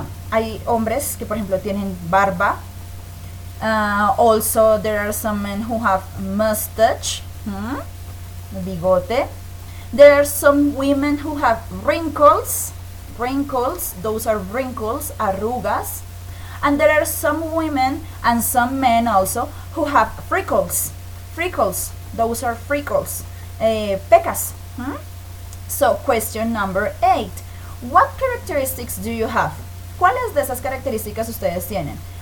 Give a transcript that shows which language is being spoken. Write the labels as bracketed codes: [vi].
[es] Hay hombres que por ejemplo tienen barba. [en] Also there are some men who have mustache, bigote. There are some women who have wrinkles. Those are wrinkles, arrugas. And there are some women and some men also who have freckles. Those are freckles. Pecas. So, question number 8. What characteristics do you have? [es] ¿Cuáles de esas características ustedes tienen?